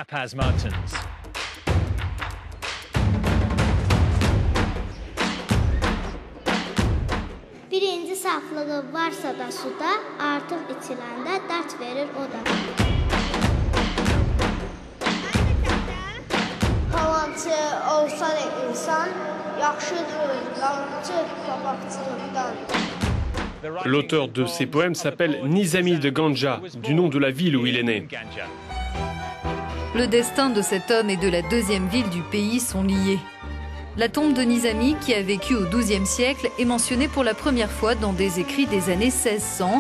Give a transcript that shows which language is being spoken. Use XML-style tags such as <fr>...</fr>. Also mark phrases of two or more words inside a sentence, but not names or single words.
<az>Birinci saflığı varsa da suda, artıq içiləndə dərd verir o da. Yalançı olsa da insan, yaxşıdır yalançı papaqçılıqdan.</az> <fr>L'auteur de ces poèmes s'appelle Nizami de Ganja, du nom de la ville où il est né. Le destin de cet homme et de la deuxième ville du pays sont liés. La tombe de Nizami, qui a vécu au XIIe siècle, est mentionnée pour la première fois dans des écrits des années 1600.</fr>